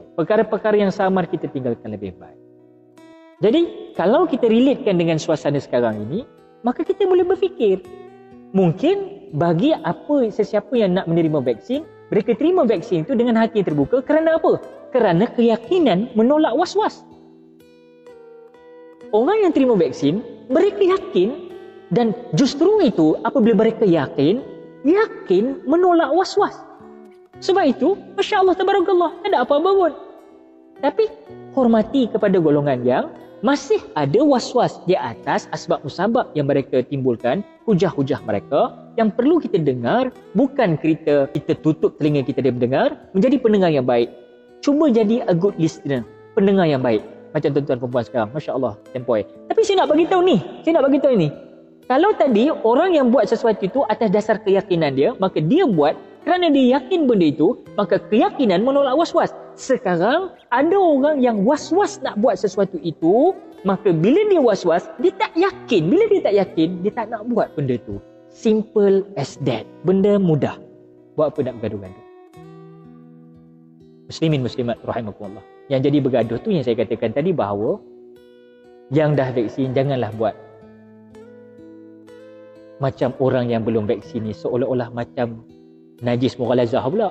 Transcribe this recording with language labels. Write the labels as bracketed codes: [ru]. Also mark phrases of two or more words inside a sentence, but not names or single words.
[ms] Perkara-perkara yang samar kita tinggalkan lebih baik. Jadi, kalau kita relatekan dengan suasana sekarang ini, maka kita boleh berfikir, mungkin bagi sesiapa yang nak menerima vaksin, mereka terima vaksin itu dengan hati yang terbuka kerana apa? Kerana keyakinan menolak was-was. Orang yang terima vaksin, mereka yakin, dan justru itu apabila mereka yakin menolak was-was. Sebab itu, [ar] ما شاء الله، تبارك الله, [ms] tak ada apa-apa pun. Tapi, hormati kepada golongan yang masih ada was-was di atas asbab musabab yang mereka timbulkan, hujah-hujah mereka yang perlu kita dengar, bukan kita tutup telinga kita dia mendengar, menjadi pendengar yang baik. Cuba jadi [en] a good listener, [ms] pendengar yang baik. Macam tuan-tuan perempuan sekarang, [ar] ما شاء الله, [ms] tempoi. Tapi saya nak bagi tahu ni, kalau tadi orang yang buat sesuatu itu atas dasar keyakinan dia, maka dia buat kerana dia yakin benda itu, maka keyakinan menolak was-was. Sekarang ada orang yang was-was nak buat sesuatu itu, maka bila dia was-was, dia tak yakin. Bila dia tak yakin, dia tak nak buat benda itu. [en] Simple as that. [ms] Benda mudah. Buat apa nak bergaduh-gaduh? [ar] مسلمين مسلمات رحمكم الله. [ms] Yang jadi bergaduh tu yang saya katakan tadi, bahawa yang dah vaksin janganlah buat macam orang yang belum vaksin ni, seolah-olah macam najis mughalazah pula.